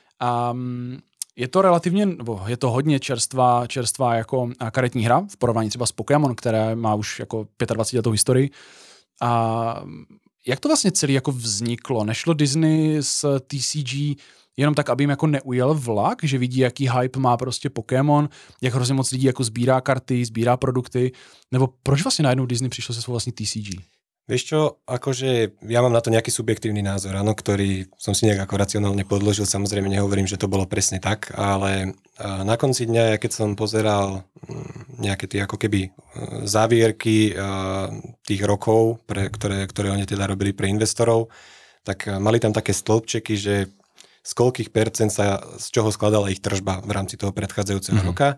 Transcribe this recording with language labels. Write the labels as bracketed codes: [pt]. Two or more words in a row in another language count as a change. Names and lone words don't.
[cs] Je to relativně, nebo je to hodně čerstvá jako karetní hra v porovnání třeba s Pokémon, která má už jako 25 letou historii. A jak to vlastně celý jako vzniklo? Nešlo Disney s TCG jenom tak, aby jim jako neujel vlak, že vidí, jaký hype má prostě Pokémon, jak hrozně moc lidí jako sbírá karty, sbírá produkty, nebo proč vlastně najednou Disney přišlo se svou vlastní TCG? [sk] Vieš čo, akože ja mám na to nejaký subjektívny názor, áno, ktorý som si nejak ako racionálne podložil, samozrejme nehovorím, že to bolo presne tak, ale na konci dňa, keď som pozeral nejaké tie ako keby závierky tých rokov, ktoré oni teda robili pre investorov, tak mali tam také stĺpčeky, že z koľkých percent sa, z čoho skladala ich tržba v rámci toho predchádzajúceho roka.